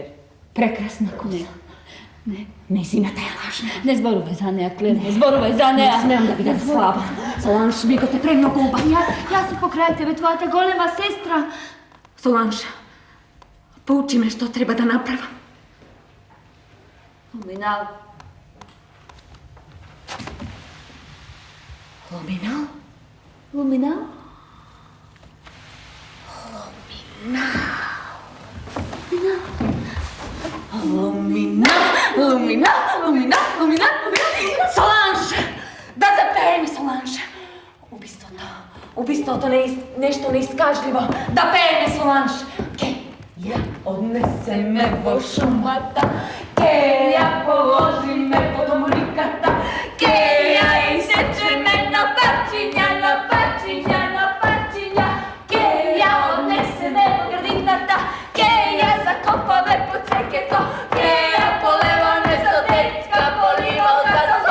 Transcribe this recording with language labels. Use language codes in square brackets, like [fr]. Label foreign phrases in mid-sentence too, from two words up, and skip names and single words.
[mk] Прекрасна коса. Не. Нејзината е лажна. Не зборувај за неа, Клер, не зборувај за неа. Не смеам да бидам слаба. Соланж, Микот е премногу убав. Јас сум покрај тебе, твојата голема сестра. Соланж, поучи ме што треба да направам. Луминал. Луминал? Луминал? Луминал! Соланж! Да запееме, Соланж! Убиството нешто неискажливо. Да пееме, Соланж! Ке ја однесеме во шумата, ке ја положиме под омликата, ке ја исечеме на парчиња, ке ја однесеме во градината, ке ја закопаме под цвеќето, ке ја полеваме со детска поливалка,